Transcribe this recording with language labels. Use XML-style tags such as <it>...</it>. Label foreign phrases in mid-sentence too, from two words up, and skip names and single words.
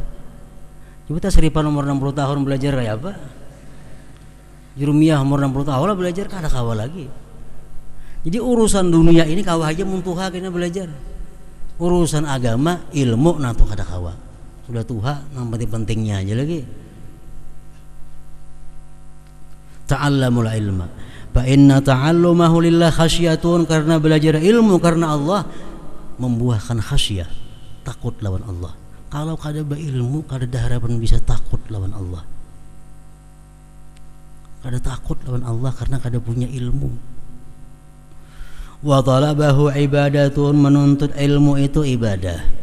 <bjn>Coba kita seripan umur 60 tahun belajar kayak apa? Jurumiyah umur 60 tahun lah belajar kada kawah lagi. Jadi urusan dunia ini kawah aja muntuha kena belajar. Urusan agama ilmu natu kada kawah. Sudah tuha yang pentingnya aja lagi.</bjn> <ar>تعلموا العلم فإن تعلمه لله خشية,</ar> <bjn>karena belajar ilmu karena Allah membuahkan khasyah, takut lawan Allah. Kalau kada berilmu kada ada harapan bisa takut lawan Allah. Kada takut lawan Allah karena kada punya ilmu.</bjn> <ar>وطلبه عبادة,</ar> <bjn>menuntut ilmu itu ibadah.</bjn>